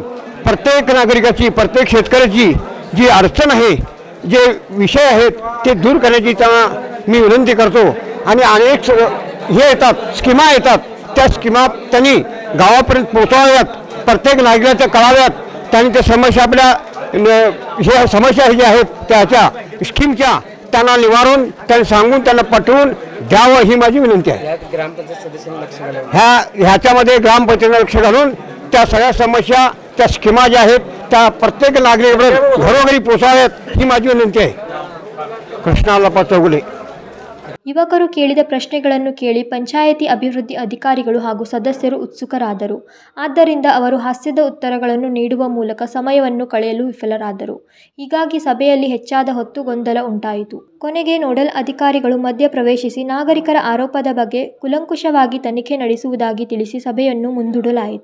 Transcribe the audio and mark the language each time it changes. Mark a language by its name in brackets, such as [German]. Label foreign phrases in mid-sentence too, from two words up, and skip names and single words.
[Marathi] प्रत्येक नागरिकाची प्रत्येक शेतकऱ्याची जी अडचण आहे जे विषय आहेत ते दूर करण्याची त्यांना मी विनंती करतो आणि अनेक हे येतात स्कीमा येतात त्या स्कीमा त्यांनी गावापर्यंत पोहोचवाव्यात, प्रत्येक नागरिकाच्या कळाव्यात, त्यांनी त्या समस्या आपल्या हे समस्या ज्या आहेत त्याच्या स्कीमच्या त्यांना निवारून त्यांना सांगून त्यांना पटवून द्यावं ही माझी विनंती आहे. ग्रामपंचायत सदस्यांनी लक्ष घालावं. ह्याच्यामध्ये ग्रामपंचायतीने लक्ष घालून त्या सगळ्या समस्या त्या स्कीमा ज्या आहेत त्या प्रत्येक नागरिकापर्यंत घरोघरी पोचाव्यात ही माझी विनंती आहे. कृष्णालप्पा चौगुले. [Kannada] ಯುವಕರು ಕೇಳಿದ ಪ್ರಶ್ನೆಗಳನ್ನು ಕೇಳಿ ಪಂಚಾಯಿತಿ ಅಭಿವೃದ್ಧಿ ಅಧಿಕಾರಿಗಳು ಹಾಗೂ ಸದಸ್ಯರು ಉತ್ಸುಕರಾದರು. ಆದ್ದರಿಂದ ಅವರು ಹಾಸ್ಯದ ಉತ್ತರಗಳನ್ನು ನೀಡುವ ಮೂಲಕ ಸಮಯವನ್ನು ಕಳೆಯಲು ವಿಫಲರಾದರು. ಹೀಗಾಗಿ ಸಭೆಯಲ್ಲಿ ಹೆಚ್ಚಾದ ಹೊತ್ತು ಗೊಂದಲ ಉಂಟಾಯಿತು. ಕೊನೆಗೆ ನೋಡಲ್ ಅಧಿಕಾರಿಗಳು ಮಧ್ಯ ಪ್ರವೇಶಿಸಿ ನಾಗರಿಕರ ಆರೋಪದ ಬಗ್ಗೆ ಕೂಲಂಕುಷವಾಗಿ ತನಿಖೆ ನಡೆಸುವುದಾಗಿ ತಿಳಿಸಿ ಸಭೆಯನ್ನು ಮುಂದೂಡಲಾಯಿತು.